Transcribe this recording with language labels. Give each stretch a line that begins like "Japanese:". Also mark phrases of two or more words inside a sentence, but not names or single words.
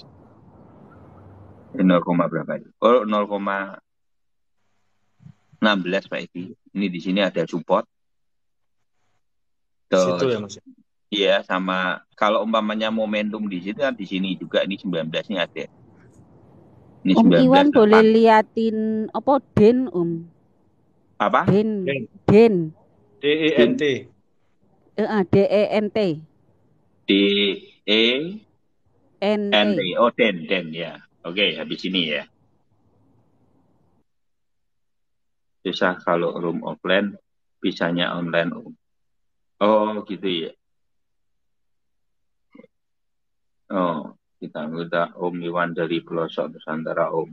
Indonesian: 0, berapa itu? Oh, 0,16 Pak Edi. Ini di sini ada support. Situ ya Mas. Iya, sama kalau umpamanya momentum di situ kan di sini juga ini 19 ini ada. Ini Om Iwan boleh 19.8. liatin apa Den Om? Apa? Den. Den. Den. DENT. DENT. DENT. NT. Oh, Den ya. Oke, habis ini ya. Susah kalau
English: room offline,
Indonesian: bisanya online Om. Oh, gitu ya. Oh, kita minta Om Iwan dari pelosok Nusantara Om.